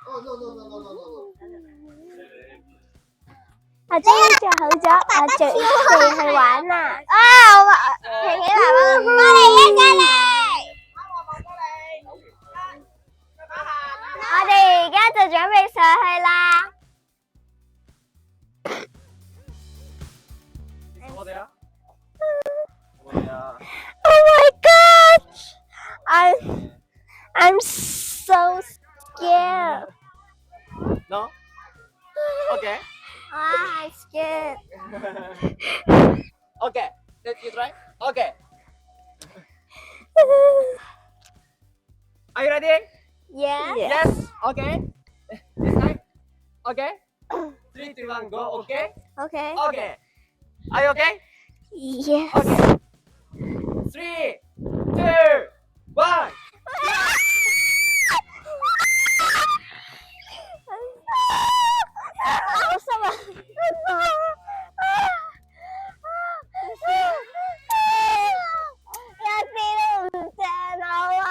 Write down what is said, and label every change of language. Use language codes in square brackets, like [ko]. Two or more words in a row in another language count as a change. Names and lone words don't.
[yue] 我哋着好咗，我準備去玩啦。平起來啦，過嚟一齊嚟。我哋而家就準備上去啦。 [en] Oh my god! I'm so scared. No? Okay. I'm scared. Okay. Let you try. Okay. Are you ready? Yeah. Yes. Okay. This time. Okay. 3, 2, 1, go. Okay. Okay. Okay. Are you okay? Yes. Okay. 3, 2, 1. [yue] 好深啊！有啲都唔正啊！